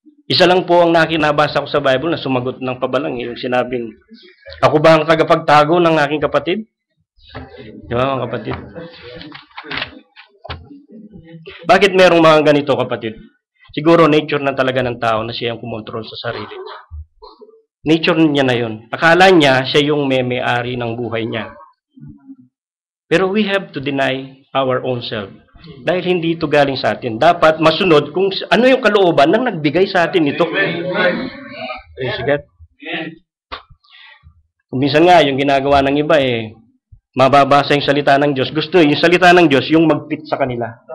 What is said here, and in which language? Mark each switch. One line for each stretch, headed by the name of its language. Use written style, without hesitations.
Filipino: Isa lang po ang nabasa ko sa Bible na sumagot ng pabalang, yung sinabing, "Ako ba ang tagapagtago ng aking kapatid?" Di ba mga kapatid? Bakit merong mga ganito kapatid? Siguro nature na talaga ng tao na siya ang kumontrol sa sarili niya. Nature niya na yun. Akala niya siya yung may-ari ng buhay niya.
English: Pero we have to deny our own self.
Filipino: Dahil hindi ito galing sa atin. Dapat masunod kung ano yung kalooban ng nagbigay sa atin ito.
English: Praise God.
Filipino: Kung minsan nga, yung ginagawa ng iba mababasa yung salita ng Diyos. Gusto yung salita ng Diyos, yung mag-fit sa kanila.